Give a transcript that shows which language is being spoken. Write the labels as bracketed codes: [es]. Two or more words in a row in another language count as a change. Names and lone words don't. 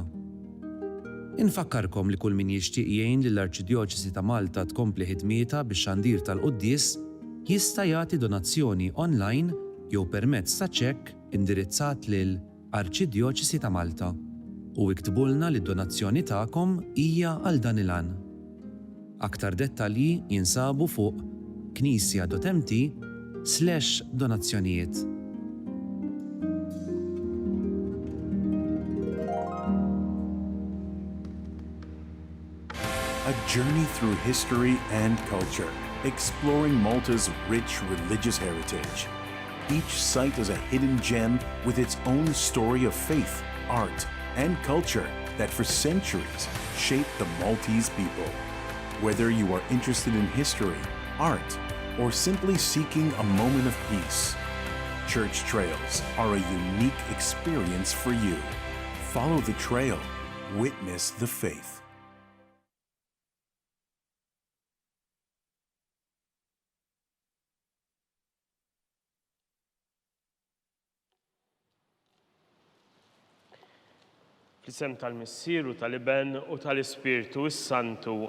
[mt] Infakkarkom li kull min jixtieq jgħin lill-Arċidjoċesi ta' Malta tkompli ħidmieta bix-xandir tal-quddies jista' jagħti donazzjoni online jew permezz ta' ċekk indirizzat lil Arċidjoċesi ta' Malta u iktbulna li d-donazzjoni tagħkom hija għal dan il-għan. Aktar dettalji jinsabu fuq knisja.mt/donazzjonijiet. [en] A journey through history and culture, exploring Malta's rich religious heritage. Each site is a hidden gem with its own story of faith, art, and culture that for centuries shaped the Maltese people. Whether you are interested in history, art, or simply seeking a moment of peace, Church Trails are a unique experience for you. Follow the trail, witness the faith. [mt] Fl-isem tal-Missier u tal-Iben u tal-Ispiritu Santu.